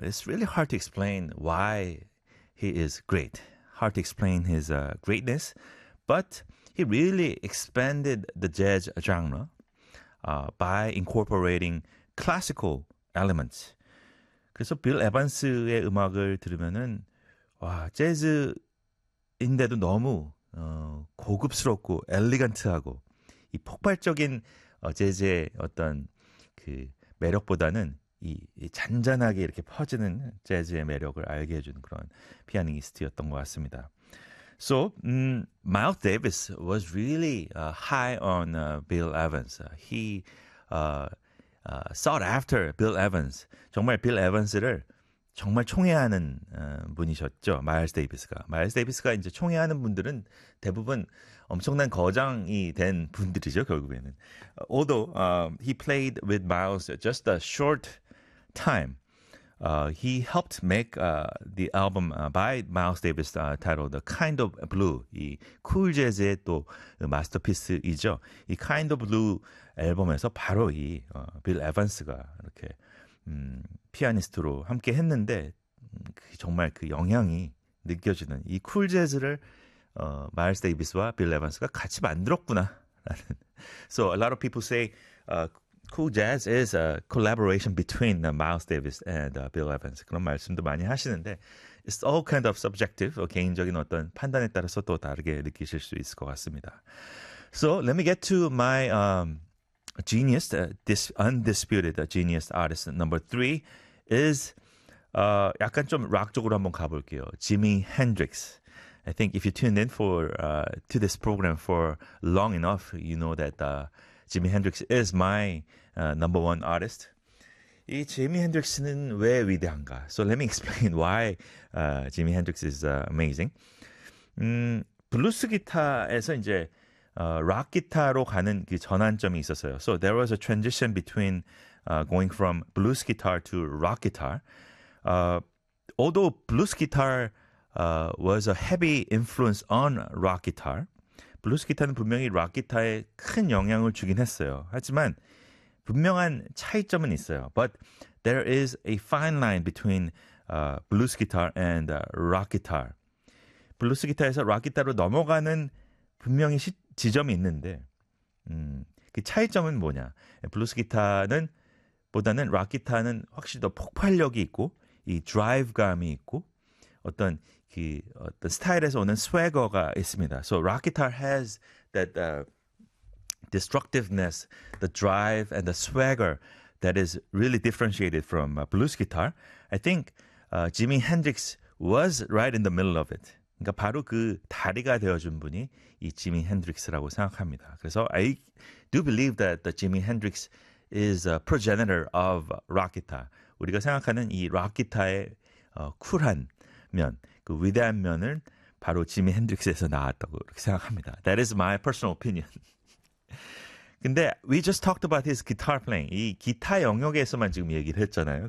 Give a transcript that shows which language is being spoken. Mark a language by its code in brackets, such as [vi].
[en] It's really hard to explain why he is great. Hard to explain his greatness. But he really expanded the jazz genre by incorporating classical elements. [ko] 그래서 빌 에반스의 음악을 들으면은 와 재즈인데도 너무 고급스럽고 엘리간트하고 이 폭발적인 재즈의 어떤 그 매력보다는 이 잔잔하게 이렇게 퍼지는 재즈의 매력을 알게 해준 그런 피아니스트였던 것 같습니다. [en] So, Miles Davis was really high on Bill Evans. He sought after Bill Evans. [ko] 정말 빌 에반스를 정말 총애하는 분이셨죠. 마일스 데이비스가. 마일스 데이비스가 이제 총애하는 분들은 대부분 엄청난 거장이 된 분들이죠. 결국에는. [en] Although he played with Miles just a short time, he helped make the album by Miles Davis titled The Kind of Blue. [ko] 이 쿨 재즈의 또 마스터피스이죠. 이 Kind of Blue 앨범에서 바로 이 빌 에반스가 이렇게 피아니스트로 함께 했는데 정말 그 영향이 느껴지는 이 쿨 재즈를 마일스 데이비스와 빌 에반스가 같이 만들었구나. [en] So a lot of people say cool jazz is a collaboration between Miles Davis and Bill Evans. [ko] 그런 말씀도 많이 하시는데 [en] it's all kind of subjective. [ko] 개인적인 어떤 판단에 따라서 또 다르게 느끼실 수 있을 것 같습니다. [en] So let me get to my genius, this undisputed genius artist number three is [ko] 약간 좀 락적으로 한번 가볼게요. [en] Jimi Hendrix. I think if you tuned in for to this program for long enough, you know that Jimi Hendrix is my number one artist. [ko] 이 Jimi Hendrix는 왜 위대한가? [en] So let me explain why Jimi Hendrix is amazing. [ko] 블루스 기타에서 이제 락 기타로 가는 그 전환점이 있었어요. [en] So there was a transition between going from blues guitar to rock guitar. Although blues guitar was a heavy influence on rock guitar, [ko] 블루스 기타는 분명히 락 기타에 큰 영향을 주긴 했어요. 하지만 분명한 차이점은 있어요. [en] But there is a fine line between blues guitar and rock guitar. [ko] 블루스 기타에서 락 기타로 넘어가는 분명히 지점이 있는데 그 차이점은 뭐냐? 블루스 기타는 보다는 락 기타는 확실히 더 폭발력이 있고 이 드라이브감이 있고 어떤 그 어떤 스타일에서 오는 스웨거가 있습니다. [en] So rock guitar has that destructiveness, the drive and the swagger that is really differentiated from blues guitar. I think Jimi Hendrix was right in the middle of it. [ko] 그러니까 바로 그 다리가 되어준 분이 이 Jimi Hendrix라고 생각합니다. [en] 그래서 I do believe that the Jimi Hendrix is a progenitor of rock guitar. [ko] 우리가 생각하는 이 rock guitar의 쿨한 면, 그 위대한 면을 바로 지미 핸드릭스에서 나왔다고 그렇게 생각합니다. [en] That is my personal opinion. 근데 we just talked about his guitar playing. [ko] 이 기타 영역에서만 지금 얘기를 했잖아요.